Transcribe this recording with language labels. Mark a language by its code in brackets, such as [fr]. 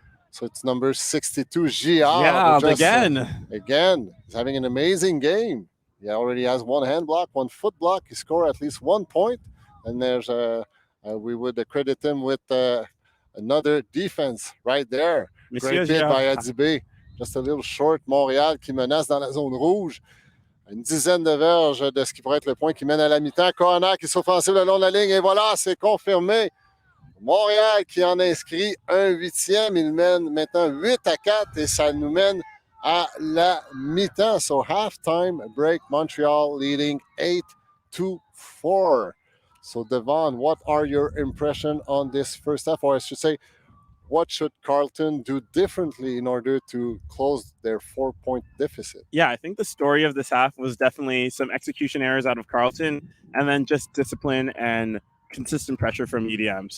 [en] So it's number 62, Giard. Again, he's having an amazing game. He already has one hand block, one foot block. He scored at least 1 point. And there's we would credit him with another defense right there. Great bid by Adibé. Just a little short. [fr] Montréal qui menace dans la zone rouge. Une dizaine de verges de ce qui pourrait être le point qui mène à la mi-temps. Corner qui s'offensive le long de la ligne. Et voilà, c'est confirmé. Montréal qui en inscrit un 8e. Il mène maintenant 8-4 et ça nous mène à la mi-temps. [en] So halftime break, Montreal leading 8-4. So Devon, what are your impressions on this first half? Or I should say, what should Carleton do differently in order to close their 4-point deficit? Yeah, I think the story of this half was definitely some execution errors out of Carleton and then just discipline and consistent pressure from UDM.